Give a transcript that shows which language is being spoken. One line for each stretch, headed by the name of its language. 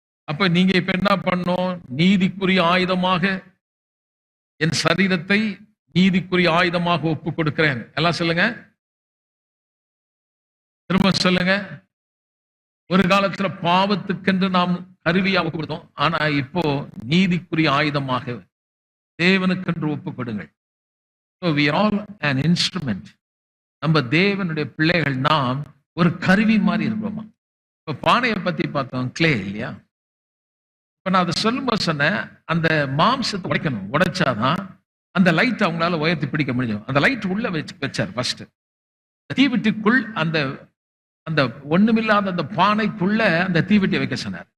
Tamil: அப்ப நீங்க இப்ப என்ன பண்ணணும்? நீதிக்குரிய ஆயுதமாக என் சரீரத்தை நீதிக்குரிய ஆயுதமாக ஒப்பு கொடுக்கிறேன். எல்லாம் சொல்லுங்க, திரும்ப சொல்லுங்க. ஒரு காலத்துல பாவத்துக்கென்று நாம் கருவியா ஒப்பு கொடுத்தோம். ஆனா இப்போ நீதிக்குரிய ஆயுதமாக தேவனுக்கென்று ஒப்பு கொடுங்கள்.
English: So we are all an instrument.
Tamil: நம்ம தேவனுடைய பிள்ளைகள். நாம் ஒரு கருவி மாதிரி இருக்கிறோமா? இப்ப பானையை பத்தி பார்த்தோம், கிளே இல்லையா? இப்ப நான் அதை சொல்லும்போது சொன்னேன், அந்த மாம்சத்தை உடைக்கணும். உடைச்சாதான் அந்த லைட் அவங்களால உயர்த்தி பிடிக்க முடியும். அந்த லைட் உள்ள வச்சார் ஃபர்ஸ்ட். தீவெட்டிக்குள் அந்த அந்த ஒண்ணுமில்லாத அந்த பானைக்குள்ள அந்த தீவெட்டியை வைக்க சொன்னார்.